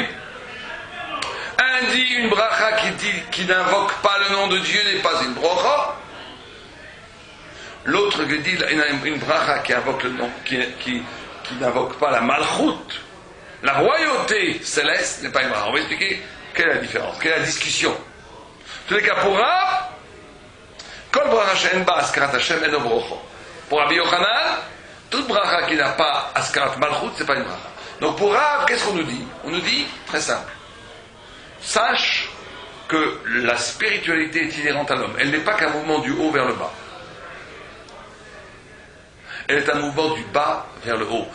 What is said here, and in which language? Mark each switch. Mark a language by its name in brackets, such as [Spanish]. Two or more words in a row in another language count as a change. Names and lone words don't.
[French] Un dit une bracha qui n'invoque pas le nom de Dieu n'est pas une bracha. L'autre dit une bracha qui invoque le nom, qui n'invoque pas la malchut, la royauté céleste n'est pas une bracha. On va expliquer quelle est la différence, quelle est la discussion. En tous les cas, pour Rav, [Hebrew] כל ברכה שאין בה הזכרת השם אינה ברכה. [French] Pour Rabbi Yochanan, toute bracha qui n'a pas [Hebrew] הזכרת מלכות, [French] c'est pas une bracha. Donc pour Rav, qu'est-ce qu'on nous dit? On nous dit, très simple, sache que la spiritualité est inhérente à l'homme. Elle n'est pas qu'un mouvement du haut vers le bas. Elle est un mouvement du bas vers le haut.